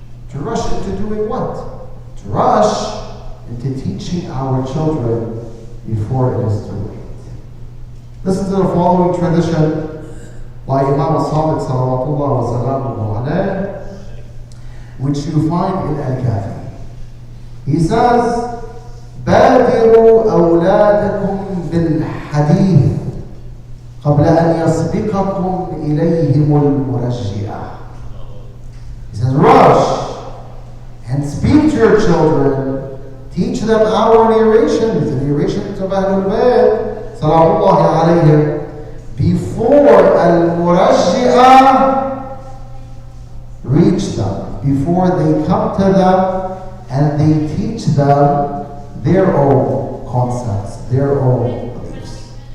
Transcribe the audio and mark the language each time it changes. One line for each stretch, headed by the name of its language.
English: To rush into doing what? To rush into teaching our children before it is too late. Listen to the following tradition by Imam al-Sadiq salawatullah wa salamuhu alayh, which you find in Al-Kafi. He says,
Arabic: بادروا أولادكم بالحديث قبل أن يسبقكم إليهم المرجئة.
English: He says, rush and speak to your children, teach them our narrations, the narrations of Ahlul Bayt, salamullahi alayhim, before al-murajji'ah reach them, before they come to them and they teach them their own concepts, their own beliefs.